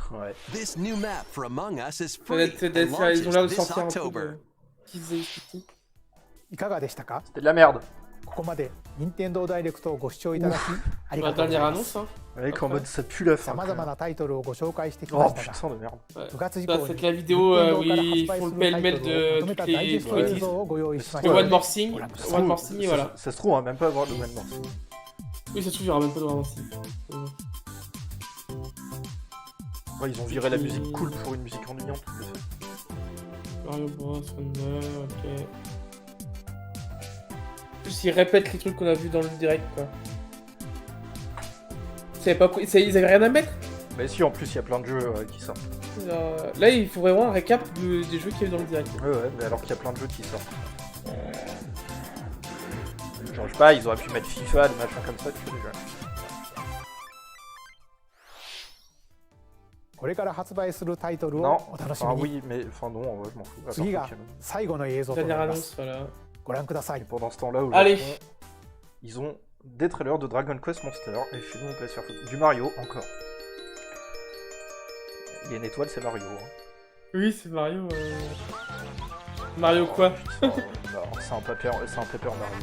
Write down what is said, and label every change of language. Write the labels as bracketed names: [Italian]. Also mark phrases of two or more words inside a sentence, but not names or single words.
[French] Ouais. [English] This new map for Among Us is free and [French] Ils ont l'air de [English] launches this [French] sortir un peu [English] October. [French] de... teaser ici. [Japanese] いかがでしたか？ [French] C'était de la merde. [Japanese] ここまで任天堂ダイレクトをご視聴いただきあり [French] La [Japanese] がとうござ [French] dernière [Japanese] います。 [French] annonce, hein. Avec en mode ça pue la fin. [Japanese] さまざまなタイトルをご紹介してき [French] Oh [Japanese] ましたが、 [French] putain de merde. Ouais. [Japanese] 9月以 [French] Ça, [Japanese] 降 [French] c'est [Japanese] に [French] la vidéo où [Japanese] 任天堂から [French] ils [Japanese] 発売 [French] font [Japanese] す [French] le [Japanese] るタイ [French] pêle-mêle [Japanese] トルをま [French] de [Japanese] とめた [French] toutes [Japanese] ダイジェ [French] les [Japanese] スト映 [French] tweets. [Japanese] 像をご用意しまし [French] Le [Japanese] た。 [French] One More Thing, One More Thing, et voilà. Ça se trouve, on va même pas avoir le One More Thing. Oui, ça se trouve, il y aura même pas de One More Thing. Ouais, ils ont viré la musique cool pour une musique ennuyante. Mario Bros, Wonder, ok. Juste, ils répètent les trucs qu'on a vus dans le direct, quoi. Ils avaient rien à mettre? Mais si, en plus, il y a plein de jeux qui sortent. Là, il faut vraiment un récap des jeux qu'il y a eu dans le direct. Ouais, mais alors qu'il y a plein de jeux qui sortent. Genre, je sais pas, ils auraient pu mettre FIFA, des machins comme ça, tu vois déjà. [Japanese] これから発売するタイトル [French] Non, [Japanese] をお楽しみ [French] enfin [Japanese] に。 [French] oui, mais enfin non, en vrai, je m'en fous. [Japanese] 次が [French] Attends, Pokémon. [Japanese] 最後の映像とな [French] Dernière [Japanese] りま [French] annonce, [Japanese] す。 [French] voilà. [Japanese] ご覧ください [French] Et。pendant ce temps-là, au Allez. Japon, ils ont des trailers de Dragon Quest Monster. Et chez nous, on peut se faire foutre. Du Mario, encore. Il y a une étoile, c'est Mario. Hein. Oui, c'est Mario. Mario quoi? Oh, non, c'est un Pepper Mario.